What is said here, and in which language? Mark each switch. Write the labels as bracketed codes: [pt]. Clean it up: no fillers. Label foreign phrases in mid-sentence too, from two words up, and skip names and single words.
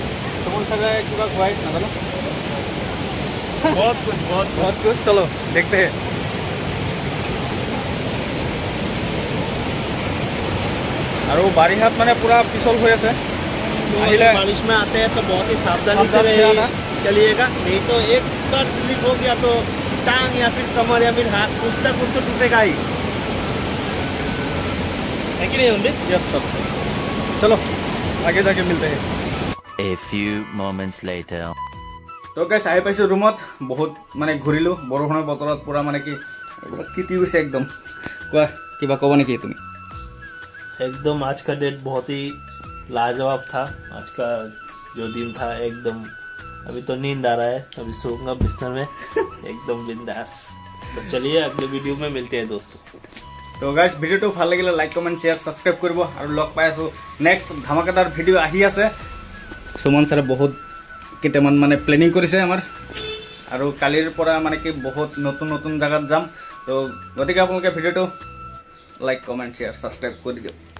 [as] তোমাক চাগে কিবা খুৱাই নাজানো, [hi] बहुत कुछ। चलो देखते हैं। [as] আৰু বাৰিষাত মানে পুৰা পিছল হৈ আছে। [hi] बारिश में आते हैं तो बहुत ही सावधानी से चलिएगा, नहीं तो एक बार स्लिप हो गया तो टांग या फिर कमर या फिर हाथ कुछ तक कुछ तो टूटेगा ही, है कि नहीं होंगे? यस सब। चलो आगे जाके मिलते हैं। [en] A few moments later. [hi] तो गाइस [as] আহি পাইছো ৰুমত, বহুত মানে ঘূৰিলো বৰষুণৰ বতৰত পুৰা মানে কি তিতি গৈছে একদম। কোৱা কিবা ক'ব নেকি তুমি? [hi] एकदम आज का डेट बहुत ही लाजवाब था। आज का जो दिन था एकदम, अभी तो नींद आ रहा है, अभी सोऊंगा बिस्तर में एकदम बिंदास। तो चलिए अगले वीडियो में मिलते हैं दोस्तों। तो गाइस [as] ভিডিওটো ভাল লাগিলে [en] like comment share subscribe [as] কৰিব আৰু লগ পাই আছো নেক্সট ধামাকাদাৰ ভিডিও আহি আছে। সুমন ছাৰে বহুত কেইটামান মানে প্লেনিং কৰিছে আমাৰ, আৰু কালিৰ পৰা মানে কি বহুত নতুন নতুন জায়গাত যাম। তো গতিকে আপোনালোকে ভিডিওটো [en] like comment share subscribe [as] কৰি দিয়ক।